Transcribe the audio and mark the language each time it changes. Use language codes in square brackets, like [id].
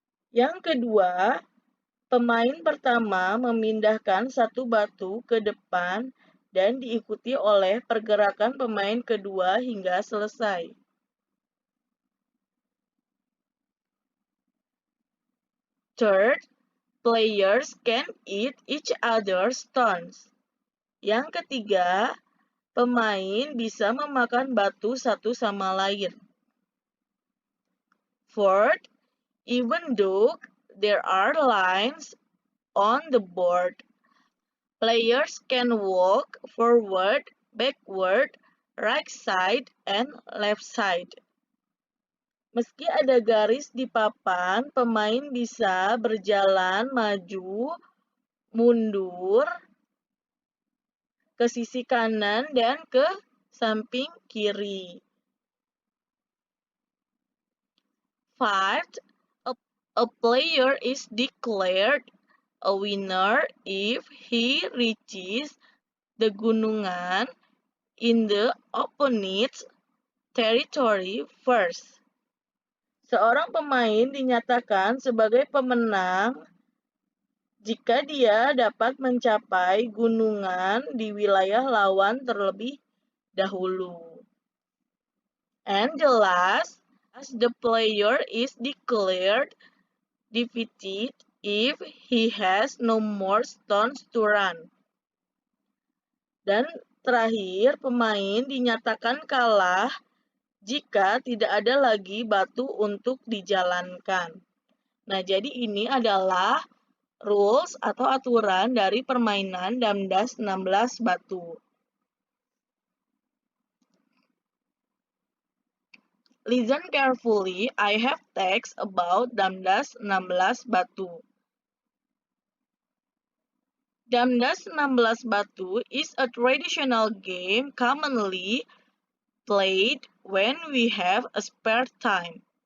[id] Yang kedua, pemain pertama memindahkan satu batu ke depan dan diikuti oleh pergerakan pemain kedua hingga selesai. [en] Third, players can eat each other's stones. [id] Yang ketiga, pemain bisa memakan batu satu sama lain. [en] Fourth, even though there are lines on the board, players can walk forward, backward, right side, and left side. [id] Meski ada garis di papan, pemain bisa berjalan maju, mundur, ke sisi kanan dan ke samping kiri. [en] Fifth, a player is declared a winner if he reaches the gunungan in the opponent's territory first. [id] Seorang pemain dinyatakan sebagai pemenang jika dia dapat mencapai gunungan di wilayah lawan terlebih dahulu. [en] And the last, as the player is declared defeated if he has no more stones to run. [id] Dan terakhir, pemain dinyatakan kalah jika tidak ada lagi batu untuk dijalankan. Nah, jadi ini adalah rules atau aturan dari permainan Damdas 16 batu. [en] Listen carefully, I have text about Damdas 16 batu. Damdas 16 batu is a traditional game commonly played when we have a spare time.